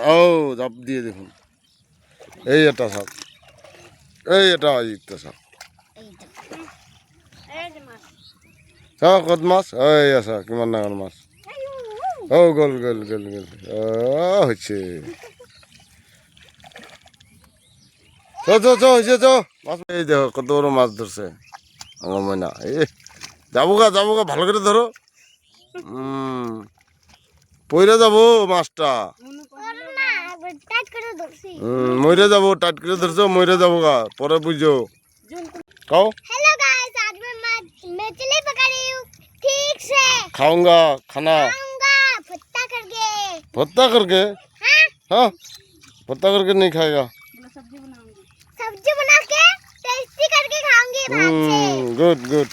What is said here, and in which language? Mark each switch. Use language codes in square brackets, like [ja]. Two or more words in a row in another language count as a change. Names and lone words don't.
[as] ও জাপ দিয়ে দেখোন। এই এটা চাওক, এই এটা চাওক, চাওক কত মাছ। এই আছা কিমান ডাঙৰ মাছ। ও গ'ল গ'ল গ'ল গ'ল, হৈছে [bn] হয়েছে মাছ। এই দেখো কত বড় মাছ ধরছে আমার ময়না। যাবো গা ভালো করে ধরো। পইরা যাবো মাছটা। মরে যাবো, টাইট করে ধরছো, মরে যাবো গা, পরে বুঝো। খাও। [en] hello guys, [hi] आज मैं मछली पका रही हूँ। ठीक से खाऊंगा खाना। खाऊंगा भुट्टा करके। भुट्टा करके? हाँ, भुट्टा करके नहीं खाएगा। सब्जी बना के टेस्टी करके खाऊंगी भात से। [en] good good.